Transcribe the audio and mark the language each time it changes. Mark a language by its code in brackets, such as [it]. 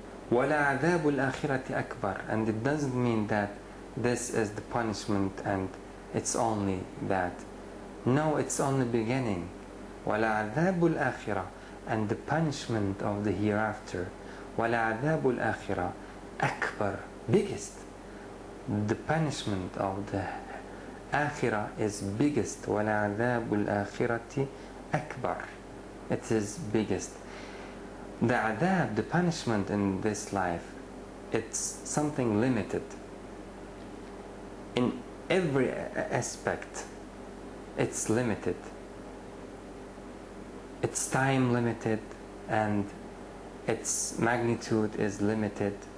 [ar] وَلَا عَذَابُ الْآخِرَةِ أَكْبَرُ. [en] And it doesn't mean that this is the punishment and it's only that. No, it's only beginning. [ar] وَلَا عَذَابُ الْآخِرَةِ, [en] and the punishment of the hereafter. [ar] وَلَا عَذَابُ الْآخِرَةِ أَكْبَرُ, biggest. [en] The punishment of the akhirah is biggest. [ar] وَلَا عَذَابُ الْآخِرَةِ أَكْبَرُ, [en] it is biggest. The adhab, the punishment in this life, it's something limited. In every aspect, it's limited. Its time limited, and its magnitude is limited.